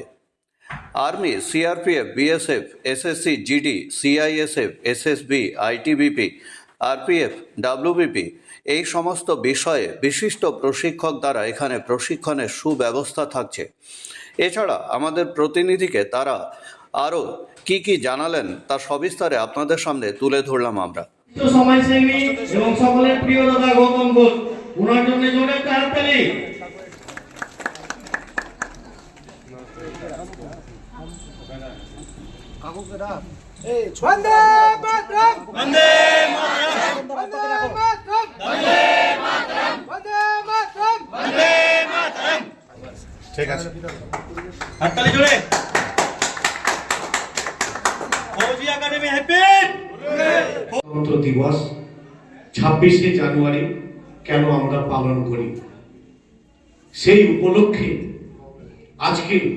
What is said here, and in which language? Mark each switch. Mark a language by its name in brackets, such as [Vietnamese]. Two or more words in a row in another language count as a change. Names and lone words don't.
[Bangla] আর্মি, সিআরপিএফ, বিএসএফ, এসএসসি, জিডি, সিআইএসএফ, এসএসবি, আইটিবিপি, আরপিএফ, ডাব্লিউবিপি এই সমস্ত বিষয়ে বিশিষ্ট প্রশিক্ষক দ্বারা এখানে প্রশিক্ষণের সুব্যবস্থা থাকছে। এছাড়া আমাদের প্রতিনিধিকে তারা আরও কি জানালেন তা সবিস্তারে আপনাদের সামনে তুলে ধরলাম আমরা। সমাজসেবী এবং সকলের প্রিয় দাদা গৌতম ঘোষ, ওনার জন্য জোরে একটা হাততালি। [Sanskrit] वंदे मातरम, वंदे मातरम, वंदे मातरम, वंदे मातरम, वंदे मातरम, वंदे मातरम। [Bangla] ঠিক আছে, হাততালি জোরে। ফৌজি একাডেমি হ্যাপি। গণতন্ত্র দিবস 26শে জানুয়ারি কেন আমরা পালন করি, সেই উপলক্ষে আজকে